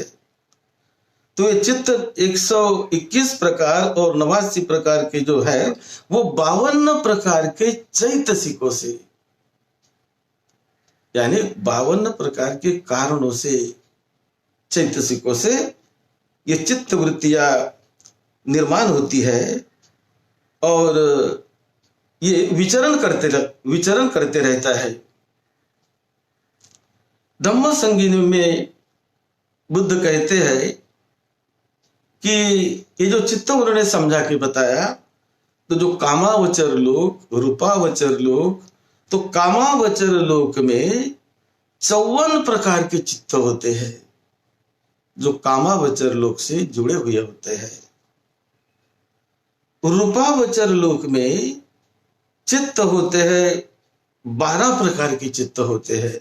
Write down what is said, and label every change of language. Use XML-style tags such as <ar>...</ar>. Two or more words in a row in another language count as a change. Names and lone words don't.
<hi>तो ये चित्त 121 प्रकार और 89 प्रकार के जो है वो 52 प्रकार के चैतसिकों से, यानी 52 प्रकार के कारणों से, चैतसिकों से ये चित्त वृत्तियां निर्माण होती है और ये विचरण करते रहता है। धम्म संगिनी में बुद्ध कहते हैं कि ये जो चित्त उन्होंने समझा के बताया, तो जो कामावचर लोक, रूपावचर लोक, तो कामावचर लोक में 54 प्रकार के चित्त होते हैं जो कामावचर लोक से जुड़े हुए होते हैं। रूपावचर लोक में चित्त होते हैं, 12 प्रकार के चित्त होते हैं।</hi>